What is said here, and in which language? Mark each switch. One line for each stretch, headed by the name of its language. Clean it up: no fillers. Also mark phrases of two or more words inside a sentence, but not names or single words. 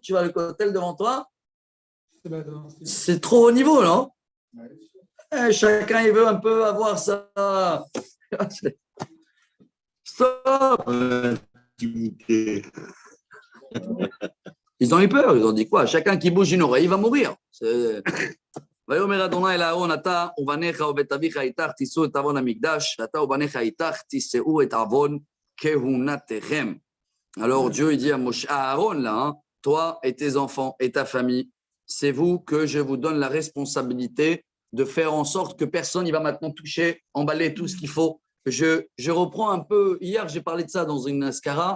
French: Tu vas le cotel devant toi? C'est trop haut niveau, non? Chacun, il veut un peu avoir ça. Stop! Ils ont eu peur, ils ont dit quoi? Chacun qui bouge une oreille, il va mourir.
Hebrew: ויאמר אדוני אל אהרון, אתה ובניך ובית אביך איתך תישאו את עוון המקדש, אתה ובניך איתך תישאו את עוון כהונתכם.
French: Alors Dieu il dit à Aaron là, hein, toi et tes enfants et ta famille, c'est vous que je vous donne la responsabilité de faire en sorte que personne ne va maintenant toucher, emballer tout ce qu'il faut. Je reprends un peu, hier j'ai parlé de ça dans une Askara.